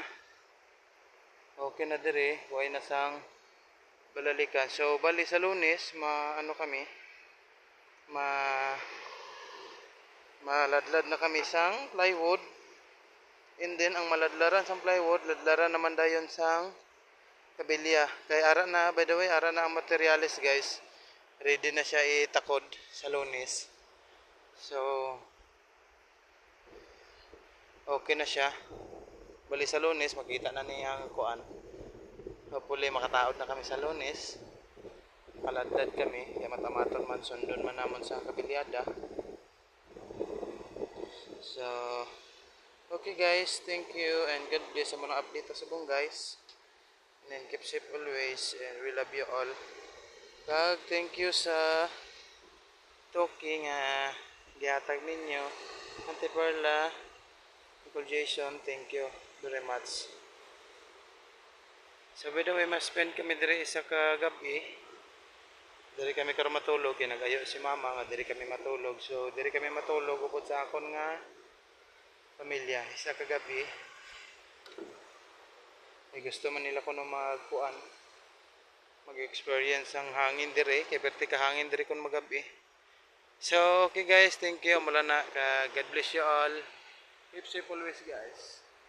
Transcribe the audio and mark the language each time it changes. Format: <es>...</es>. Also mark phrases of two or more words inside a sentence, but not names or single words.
<hil>Okay na diri way na sang balalikan. So bali sa Lunes ano kami maladlad na kami sang plywood. And then ang maladlaran sang plywood ladlaran naman dayon sang kabilya kay ara na,</hil> <en>by the way,</en> <hil>ara na ang materials guys, ready na siya itakod sa Lunes. So okay na siya. Bali sa Lunes makita na niyang kuan. Hopefully makataod na kami sa Lunes. Kaladlad kami, kaya matamaton man sundon man namon sa kabilyada.</hil> <en>So okay guys, thank you and God bless</en> <hil>sa mga update sa bong</hil> <en>guys. And then keep safe always and we love you all.</en> <hil>Kag</hil> <en>thank you</en> <hil>sa talking gihatag ninyo. Auntie Perla,</hil> <en>Uncle Jason, thank you very much.</en> <hil>So by the way, mas-spend kami diri isa ka gabi. Diri kami karon matulog kay nagayo si mama nga diri kami matulog. So diri kami matulog upod sa akon nga pamilya isa ka gabi. Ay gusto man nila kuno magkuan mag-experience ang hangin diri kay perti ka hangin diri kun magabi.</hil> <en>So okay guys, thank you</en> <hil>mula na ka</hil> <en>God bless you all. Keep safe always guys.</en>